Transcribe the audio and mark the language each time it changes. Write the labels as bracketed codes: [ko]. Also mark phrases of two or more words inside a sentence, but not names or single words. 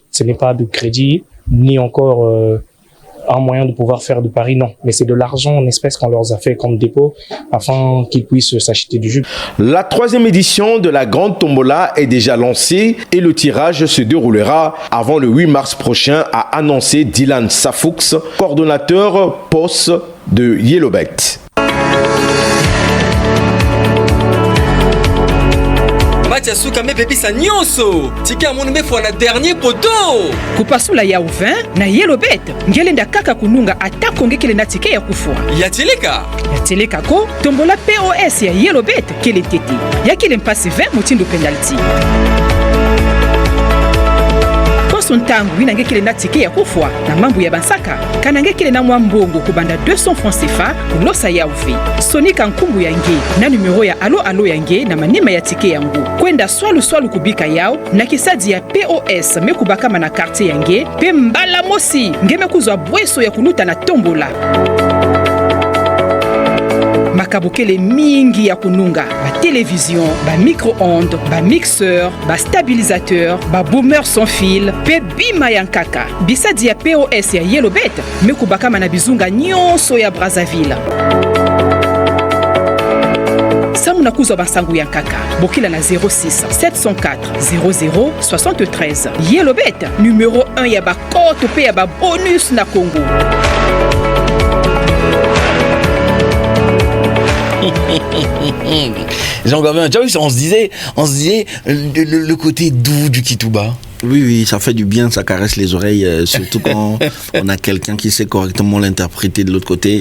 [fr] Ce n'est pas de crédit, ni encore un moyen de pouvoir faire de paris, non. Mais c'est de l'argent en espèces qu'on leur a fait comme dépôt afin qu'ils puissent s'acheter du jus. La 3e édition de la grande tombola est déjà lancée et le tirage se déroulera avant le 8 mars prochain, a annoncé Dylan Safoux, coordonnateur POS de Yellowbet. [ktu] Suka me bebisa nyonso tika moni mefwa na dernier poto kupasula ya 20 na Yellowbet ngelenda kaka kununga atako ngekele na tike ya kufua yateleka ko tombola POS ya Yellowbet kele tete yakile mpasi 20 mutindo penalty ntangu inangekele na tike ya kufwa na mambu ya bansaka kanangekele na mwambongo kubanda 200 francs CFA kulosa ya uvi sonika nkumbu yange na numero ya alo yange na manima ya tike yangu kwenda swalo kubika yao na kisadi ya POS mekubakama na quartier yange pe mbala mosi ngeme kuzwa bweso ya kunuta na tombola makabukele mingi ya kununga ba télévision, ba micro-ondes, ba mixeur, ba stabilisateur, ba boomer [fr] sans fil, [ktu] pe bima yankaka. Bisadi ya POS ya Yellowbet, mekubakama na bizunga nyonso ya Brazzaville. Samuna kuzwa basangu yankaka, bokila na 06 704 00 73. Yellowbet, numéro 1 ya ba kote pe ya ba bonus na Congo. [fr] Jean-Gabin, tu vois, on se disait le côté doux du Kitouba. Oui, ça fait du bien, ça caresse les oreilles, surtout quand on a quelqu'un qui sait correctement l'interpréter de l'autre côté.